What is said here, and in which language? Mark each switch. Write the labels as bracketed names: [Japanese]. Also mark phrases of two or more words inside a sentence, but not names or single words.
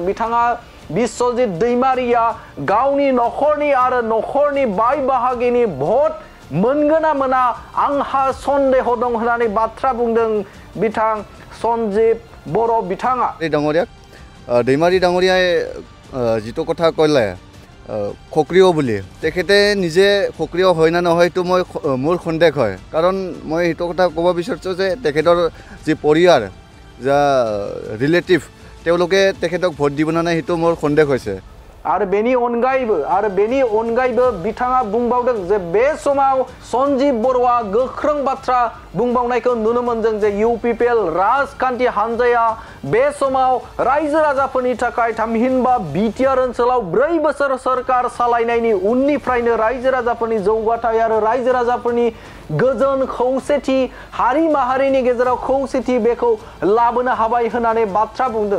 [Bodo] बिथाङा बिश्वजित दैमारिया गावनि नखरनि आरो नखरनि बाय बाहागिनि भट मोनगोना मोना आंहा सन्देह दं होननानै बाथ्रा बुंदों बिथां सन्जीब बर' बिथाङा। [Assamese] দৈমাৰী ডাঙৰীয়াই যিটো কথা ক'লে সক্ৰিয় বুলি তেখেতে নিজে সক্ৰিয় হয় না নহয় তো মই মোৰ সন্দেহ হয় কাৰণ মই এইটো কথা ক'ব বিচাৰিছো যে তেখেতৰ যি পৰিয়াল যা ৰিলেটিভ তেওঁলোকে তেখেতক ভোট দিব না নাই সেইটো মোৰ সন্দেহ হৈছে। [Bodo] आरो बेनि अनगायैबो बिथाङा बुंबावदों जे बे समाव सन्जीब बर'आ गोख्रों बाथ्रा बुंबावनायखौ नुनो मोनदों जे इउपिपिएल राजखान्थि हान्जाया बे समाव रायजो राजाफोरनि थाखाय थामहिनबा बिटिआर ओनसोलाव 4 बोसोर सरकार सालायनायनि उननिफ्रायनो रायजो राजाफोरनि जौगाथाय आरो रायजो राजाफोरनि गोजोन खौसेथि हारि माहारिनि गेजेराव खौसेथि बेखौ लाबोनो हाबाय होननानै बाथ्रा बुंदों।